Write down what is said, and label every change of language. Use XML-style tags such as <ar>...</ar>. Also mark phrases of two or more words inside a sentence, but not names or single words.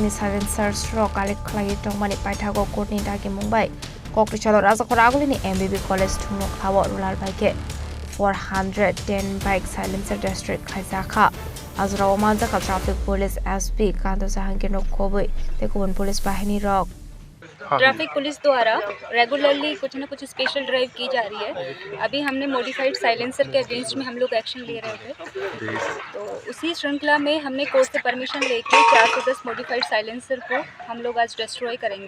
<trp>ni silencer stroke alik khlai tongmani paithago kurni Dagimung bai Koktisalo Khorang ni MBB college thungno khawo</trp> <en>rural bike</en> <trp>410</trp> <en>bike silencer</en> <trp>district Khlaikha azra Manjakha</trp> <en>traffic police</en> <trp>SP kanta Jahangir Khobwi te Kubun police Bahinirok</trp> <en>traffic police</en> <hi>द्वारा रेगुलरली कुछ ना कुछ</hi> <en>special drive</en> <hi>की जा रही है। अभी हमने</hi> <en>modified silencer</en> <hi>के अगेंस्ट में हम लोग एक्शन ले रहे थे, तो उसी श्रृंखला में हमने कोर्ट से परमिशन लेके 410</hi> <en>modified silencer</en> <hi>को हम लोग आज डिस्ट्रॉय करेंगे।</hi>